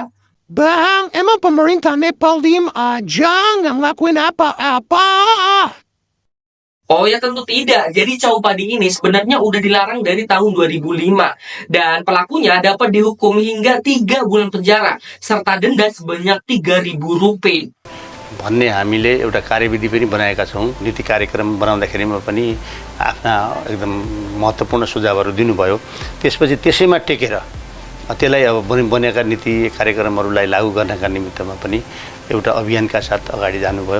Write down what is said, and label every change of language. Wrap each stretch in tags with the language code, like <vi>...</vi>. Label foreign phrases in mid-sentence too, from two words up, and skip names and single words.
<id>Bang, emang pemerintah Nepal diem aja nggak ngelakuin apa-apa? Oh ya tentu tidak. Jadi Chow Padi ini sebenarnya udah dilarang dari tahun 2005 dan pelakunya dapat dihukum hingga 3 bulan penjara serta denda sebanyak 3.000 rupiah.</id> <ne>भन्ने हामीले एउटा कार्यविधि पनि बनाएका छौँ। नीति कार्यक्रम बनाउँदाखेरिमा पनि आफ्ना एकदम महत्त्वपूर्ण सुझावहरू दिनुभयो। त्यसपछि त्यसैमा टेकेर त्यसलाई अब बनेका नीति कार्यक्रमहरूलाई लागू गर्नका निमित्तमा पनि एउटा अभियानका साथ अगाडि जानुभयो।</ne>